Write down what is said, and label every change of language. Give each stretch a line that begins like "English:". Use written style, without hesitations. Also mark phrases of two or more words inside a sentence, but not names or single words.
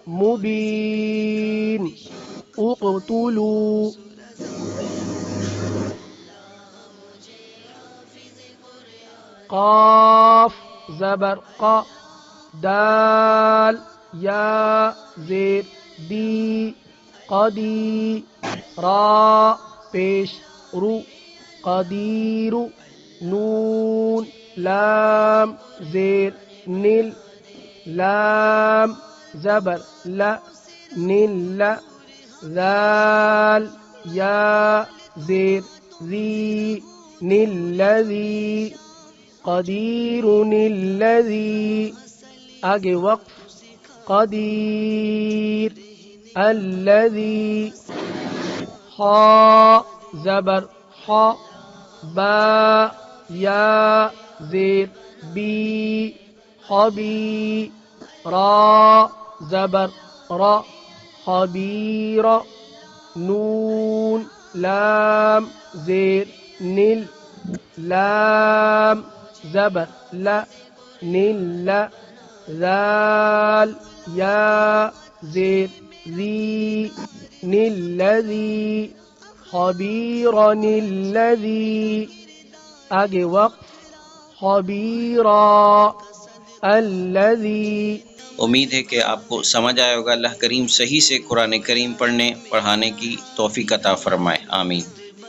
Urdu: مبین اقتلو، قاف زبر قا، دال یا زیر دی قدی، را پیش رو قدیر، نون لام زیر نل، لام زبر لا نل، ذال یا زیر ذی نلذی،
Arabic: قدیر الذی،
Urdu: آگے وقف
Arabic: قدیر الذی،
Urdu: خا زبر خا، با یا زیر بی، خبير را زبر را خبير نون لام زير نل لام زبر لا نل لا ذال يا زير ذي الذي
Arabic: خبيرا الذي
Urdu: آگے وقف
Arabic: خبيرا الذي.
Urdu: امید ہے کہ آپ کو سمجھ آیا ہوگا. اللہ کریم صحیح سے قرآن کریم پڑھنے پڑھانے کی توفیق عطا فرمائے. آمین.